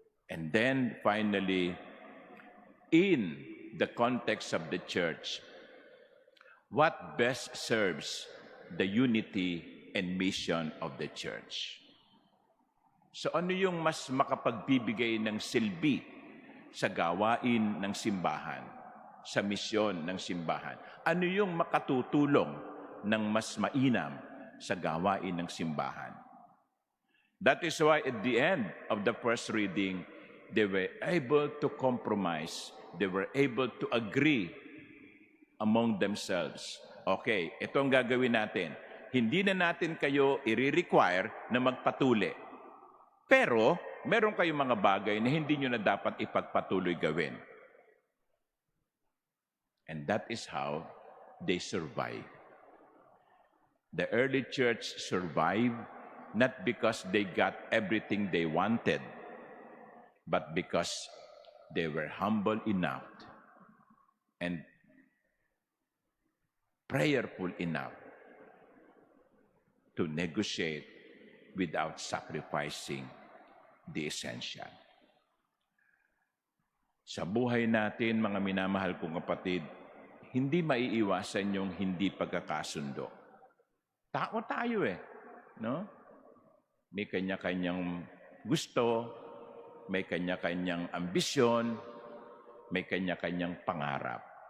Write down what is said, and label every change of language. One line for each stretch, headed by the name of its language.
English: And then finally, in the context of the church, what best serves the unity and mission of the church?
Filipino: So ano yung mas makapagbibigay ng silbi sa gawain ng simbahan, sa misyon ng simbahan? Ano yung makatutulong ng mas mainam sa gawain ng simbahan?
English: That is why at the end of the first reading, they were able to compromise. They were able to agree among themselves.
Filipino: Okay, ito ang gagawin natin. Hindi na natin kayo i-require na magpatuli. Pero, meron kayong mga bagay na hindi nyo na dapat ipagpatuloy gawin.
English: And that is how they survive. The early church survived not because they got everything they wanted, but because they were humble enough and prayerful enough to negotiate without sacrificing the essential.
Filipino: Sa buhay natin, mga minamahal kong kapatid, hindi maiiwasan yung hindi pagkakasundo. Tao tayo no? May kanya-kanyang gusto, may kanya-kanyang ambisyon, may kanya-kanyang pangarap.